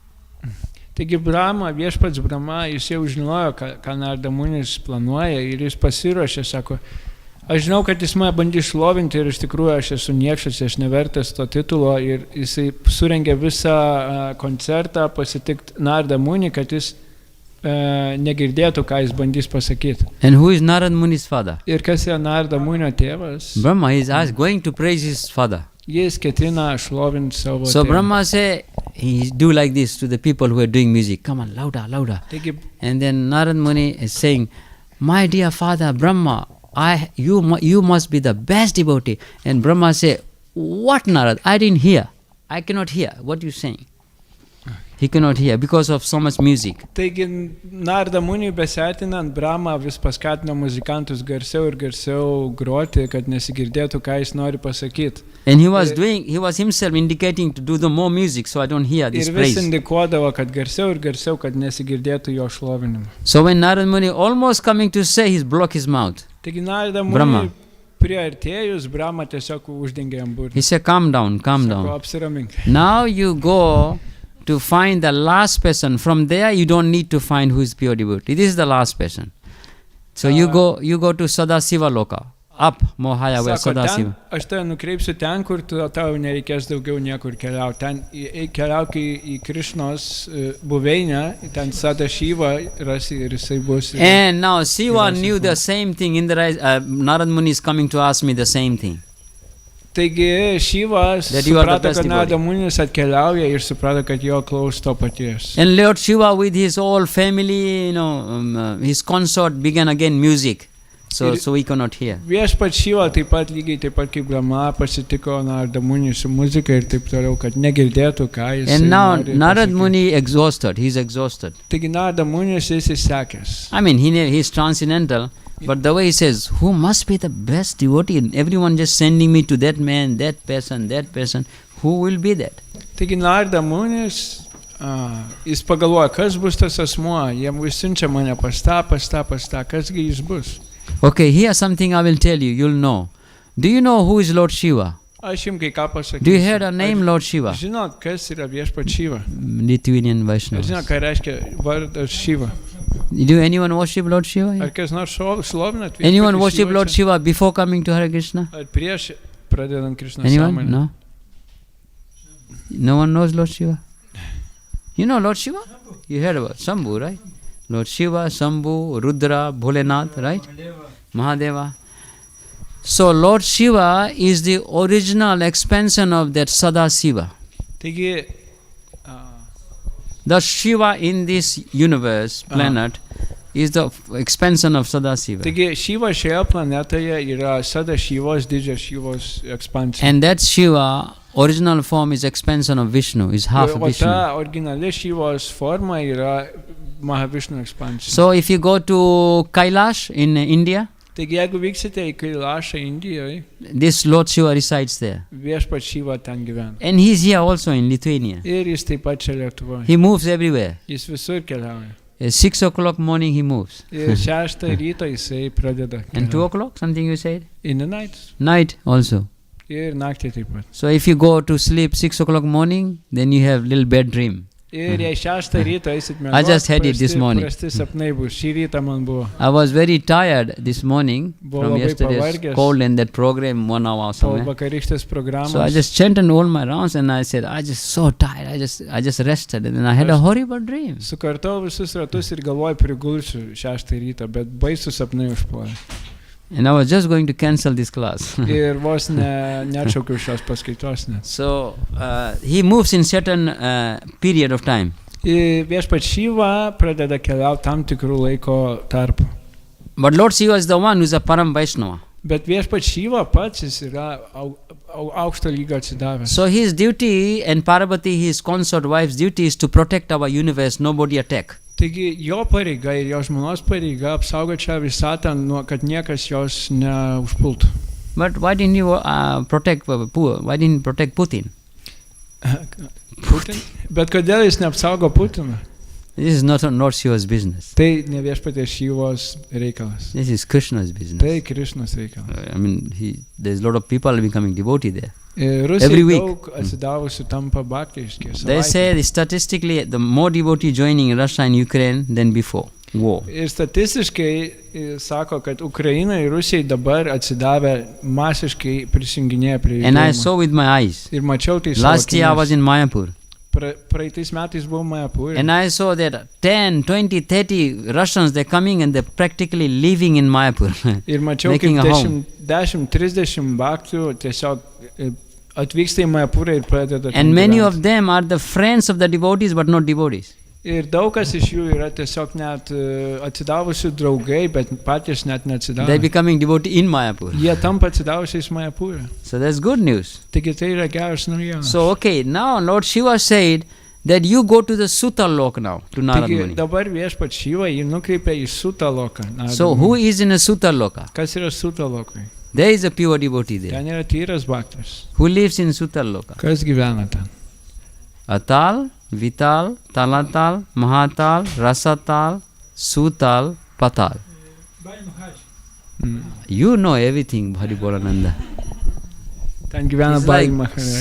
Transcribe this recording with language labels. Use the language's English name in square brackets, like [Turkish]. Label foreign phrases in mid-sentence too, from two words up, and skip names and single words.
[Lithuanian] Taigi viešpats Brahma, jis jau žinojo, ką Narada Munis planuoja ir jis pasiruošė, sako, aš žinau, kad jis mane bandys šlovinti ir iš tikrųjų aš esu niekšas, aš nevertas to titulo ir jisai surengė visą koncertą pasitikti Narada Munį, kad jis negirdėtų, ką jis bandys pasakyti. [English] And who is Narada Muni's father? Ir kas yra Narada Munio tėvas? Brahma is going to praise his father. Jis ketina šlovinti savo So Brahma say, he do like this to the people who are doing music. Come on, louder, louder. And then Narada Muni is saying, my dear father Brahma, you must be the best devotee. And Brahma say, what Narad? I didn't hear. I cannot hear. What you saying? He cannot hear because of so much music. [Lithuanian] Taigi Narada Muni besėtinant Brahma vis paskatino muzikantus garsiau ir garsiau groti, kad nesigirdėtų, ką jis nori pasakyti. [English] And he was himself indicating to do the more music, so I don't hear this praise. [Lithuanian] Ir vis indikuodavo, kad garsiau ir garsiau, kad nesigirdėtų jo šlovinimą. [English] So when Narada Muni almost coming to say, he blocked his mouth. [Lithuanian] Taigi Narada Muni priartėjus, Brahma tiesiog uždengė jam burną. [English] He said, calm down, calm down. [Lithuanian] Sako, apsiramink. [English] Now you go to find the last person. From there you don't need to find who is pure devotee. This is the last person. So you go to Sadasiva Loka. up more higher where [Lithuanian] Sako, Sadasiva. aš tave nukreipsiu ten, kur tau nereikės daugiau niekur keliauti. Ten keliauk į Krishnos buveinę, ten Sadashiva rasi ir jisai bus. [English] And now Shiva knew the same thing. Narad Muni is coming to ask me the same thing. [Lithuanian] Taigi Shiva suprato, kad Narada Munis atkeliauja ir suprato, kad jo klaus to paties. [English] And Lord Shiva with his whole family, his consort began again music. So we cannot hear. [Lithuanian] Viešpats Shiva taip pat lygiai taip pat kaip Brahma pasitiko Narada Muni su muzika ir taip toliau, kad negirdėtų, ką jis. [English] And now Narad Muni exhausted. He's exhausted. [Lithuanian] Taigi Narada Munis jis išsekęs. [English] I mean, he's transcendental. But the way he says, who must be the best devotee? Everyone just sending me to that man, that person. Who will be that? [Lithuanian] Taigi Narada Munis, jis pagalvoja, kas bus tas asmuo, jiem vis siunčia mane pas tą, kasgi jis bus. [English] Okay, here's something I will tell you, you'll know. Do you know who is Lord Shiva? [Lithuanian] Aš jums kai ką pasakysiu. [English] Do you hear the name Lord Shiva? [Lithuanian] Žinot, kas yra viešpats Shiva? [English] Lithuanian Vaishnavas. [Lithuanian] Žinot, ką reiškia vardas Shiva? [English] Do anyone worship Lord Shiva? [Lithuanian] Ar kas nors šlovinat? [English] Anyone worship Lord Shiva before coming to Hare Krishna? [Lithuanian] Ar prieš pradedant Krishna [English] Anyone? [Lithuanian] sąmonę? [English] No? No one knows Lord Shiva? You know Lord Shiva? You heard about Shambhu, right? Lord Shiva, Shambhu, Rudra, Bholenath, right? Mahadeva. So Lord Shiva is the original expansion of that Sadasiva. [Lithuanian] Taigi, [English] the Shiva in this universe, planet, is the expansion of Sadasiva. [Lithuanian] Taigi Shiva šioje planetoje yra Sadashivos, didžios Shivos ekspansija. [English] And that Shiva, original form is expansion of Vishnu, is half [Lithuanian] O Vishnu. ta originali Shivos forma yra Mahavishnu ekspansija. [English] So if you go to Kailash in India, [Lithuanian] Taigi jeigu vyksite į Kailašą Indijoje, [English] this Lord Shiva resides there. [Lithuanian] viešpats Shiva ten gyvena. [English] And he's here also in Lithuania. [Lithuanian] Ir jis taip pat čia Lietuvoje. [English] He moves everywhere. [Lithuanian] Jis visur keliauja. [English] At 6 o'clock morning he moves. [Lithuanian] Ir 6 ryto jisai pradeda. [English] And 2 o'clock, something you said? In the night. Night also. [Lithuanian] Ir naktį taip pat. [English] So if you go to sleep 6 o'clock morning, then you have little bad dream. [Lithuanian] Ir jei 6 ryto eisit miegot, [English] I just had it this morning. [Lithuanian] Prasti sapnai bus. Šį rytą man buvo. [English] I was very tired this morning from [Lithuanian] labai [English] yesterday's [Lithuanian] pavargęs. [English] cold and that program 1 hour [Lithuanian] Po [English] somewhere. [Lithuanian] vakarykštės programos. [English] So I just chanted all my rounds and I said, I just so tired. I just rested and then I had a horrible dream. [Lithuanian] Sukartau visus ratus ir galvoju prigulsiu 6 ryto, bet baisų sapnai užpuolė. [English] And I was just going to cancel this class. [Lithuanian] Ir vos neatšaukiau šios paskaitos net. [English] So he moves in certain period of time. [Lithuanian] Viešpats Shiva pradeda keliauti tam tikrų laiko tarpų. [English] But Lord Shiva is the one who is a [Sanskrit] Param Vaishnava. [Lithuanian] Bet viešpats Shiva pats jis yra aukšto lygio atsidavęs. [English] So his duty and Parvati, his consort wife's duty is to protect our universe, nobody attack. [Lithuanian] Taigi jo pareiga ir jo žmonos pareiga apsaugoti šią visatą, kad niekas jos neužpultų. [English] But why didn't you protect Why didn't you protect Putin? Putin? [Lithuanian] Bet kodėl jis neapsaugo Putiną? [English] This is not Lord Shiva's business. [Lithuanian] Tai ne viešpaties Šivos reikalas. [English] This is Krishna's business. [Lithuanian] Tai Krišnos reikalas. [English] I mean, there's a lot of people becoming devotee there. [Lithuanian] Rusijai daug atsidavusių tampa bhaktiški. [English] They say statistically the more devotee joining Russia and Ukraine than before war. [Lithuanian] Ir statistiškai sako, kad Ukraina ir Rusijai dabar atsidavę masiškai prisijunginėja prie judėjimo. [English] And I saw with my eyes. [Lithuanian] Ir mačiau tai savo [English] Last year I was in Mayapur. [Lithuanian] Praeitais metais buvau Mayapur. [English] And I saw that 10, 20, 30 Russians, they're coming and they're practically living in Mayapur. [Lithuanian] Ir mačiau, kaip 10-30 bhaktų tiesiog atvyksta į Mayapurą ir pradeda. [English] And many of them are the friends of the devotees but not devotees. [Lithuanian] Ir daug kas iš jų yra tiesiog net atsidavusių draugai, bet patys net neatsidavę. [English] They're becoming devotee in Mayapur. [Lithuanian] Jie tampa atsidavusiais Mayapurą. [English] So that's good news. [Lithuanian] Taigi tai yra geras naujienas. [English] So okay, now Lord Shiva said that you go to the Sutalok now, to Narad Muni. [Lithuanian] Taigi dabar viešpats Shiva jį nukreipia į Sutaloką. [English] So who is in a Sutaloka? [Lithuanian] Kas yra Sutalokai? [English] There is a pure devotee there. [Lithuanian] Ten yra tyras bhaktas. [English] Who lives in Sutaloka? [Lithuanian] Kas gyvena ten? [English] Atal, Vital, Talatal, Mahatal, Rasatal, Sutal, Patal. You know everything, Bharibolananda. [Lithuanian] Ten gyvena Bali Maharaj.